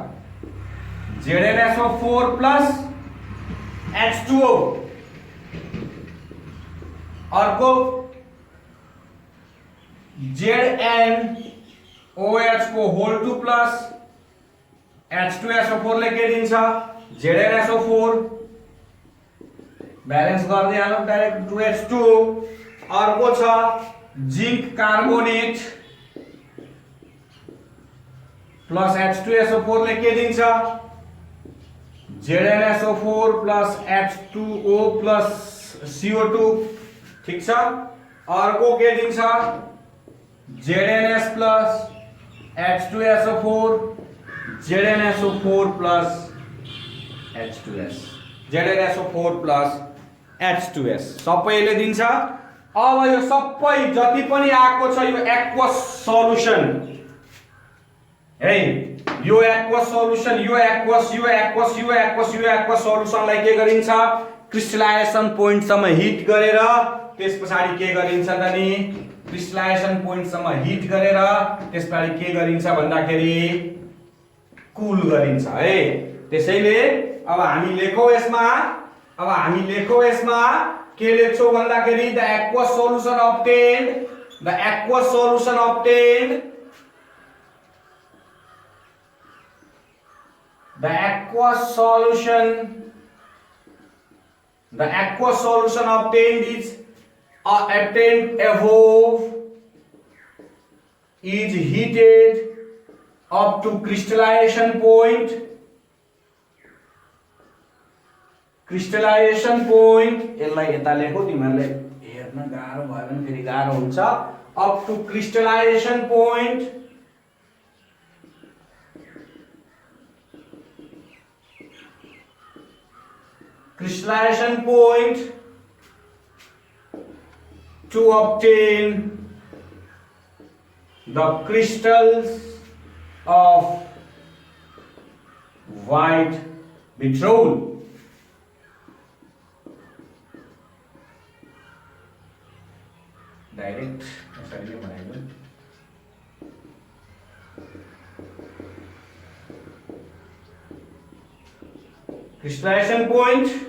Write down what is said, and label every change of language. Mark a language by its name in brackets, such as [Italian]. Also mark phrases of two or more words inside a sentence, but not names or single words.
[Nepali] ZnSO4 प्लस H2O अर्को ZnOH को होल 2 प्लस H2SO4 ले के दिन्छ ZnSO4 बैलेंस गर्दै हालौं डाइरेक्ट 2H2 अर्को छ जिंक कार्बोनेट प्लस H2SO4 ले के दिन्छ ZnSO4 प्लस H2O प्लस CO2 ठीक छ अर्को के दिन्छ ZnS प्लस H2SO4 ZnSO4 प्लस H2S ZnSO4 प्लस H2S सबैले दिन्छ अब यो सबै जति पनि आएको छ यो [English] aqueous solution [Nepali] है यो एक्वस सल्युसनलाई के गरिन्छ [English] crystallization point [Nepali] सम्म हिट गरेर त्यसपछि के गरिन्छ त नि [English] crystallization point [Nepali] सम्म हिट गरेर त्यसपछि के गरिन्छ भन्दाखेरि कुल गरिन्छ है त्यसैले अब हामी लेखौ यसमा के लेख्छौ भन्दाखेरि [English] द aqueous solution obtained the aqueous solution obtained is obtained above is heated up to crystallization point [Nepali] यसलाई यता लेखौ तिमीहरुले हेर्न गाह्रो भयो भने फेरि गाह्रो हुन्छ [English] up to crystallization point to obtain the crystals of white vitriol [Nepali] डायरेक्ट यसरी बनाइदिनु [English] crystallization point